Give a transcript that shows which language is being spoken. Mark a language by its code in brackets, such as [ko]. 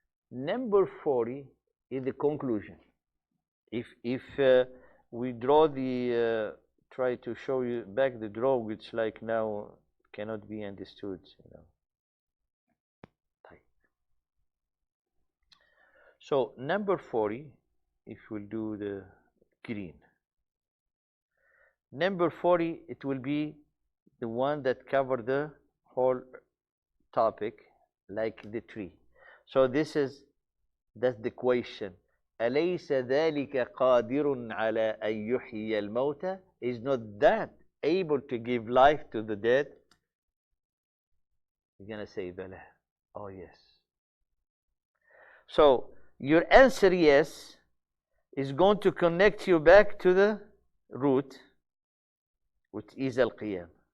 [en] Number 40 is the conclusion. If we draw the, try to show you back the draw, which like now cannot be understood, So number 40, if we'll do the green. Number 40, it will be the one that covered the whole topic, like the tree. So that's the question. [ar] أليس ذلك قادر على أن يحيي الموتى? [en] Is not that able to give life to the dead? You're going to say, Bala. Oh, yes. So your answer, yes, is going to connect you back to the root, which is al-qiyam.